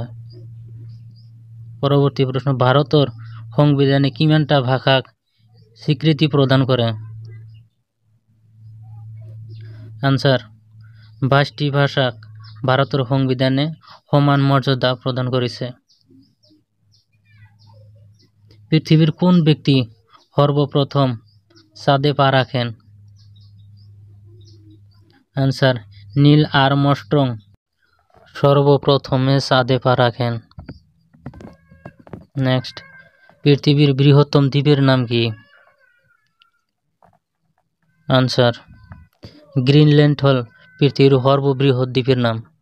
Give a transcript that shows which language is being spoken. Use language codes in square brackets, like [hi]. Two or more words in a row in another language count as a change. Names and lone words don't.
[as] পৰৱৰ্তী প্ৰশ্ন, ভাৰতৰ সংবিধানে কিমানটা ভাষাক স্বীকৃতি প্ৰদান কৰে? আনসাৰ, 22টি ভাষাক ভাৰতৰ সংবিধানে সমান মৰ্যাদা প্ৰদান কৰিছে। [bn] পৃথিৱীৰ কোন ব্যক্তি সৰ্বপ্ৰথম চাঁদে পা ৰাখেন? আনসার, নীল আর্মস্ট্রং সর্বপ্রথমে চাঁদে পা রাখেন। নেক্সট, পৃথিবীর বৃহত্তম দ্বীপের নাম কি? আনসার, গ্রিনল্যান্ড হল পৃথিবীর সর্ববৃহৎ দ্বীপের নাম।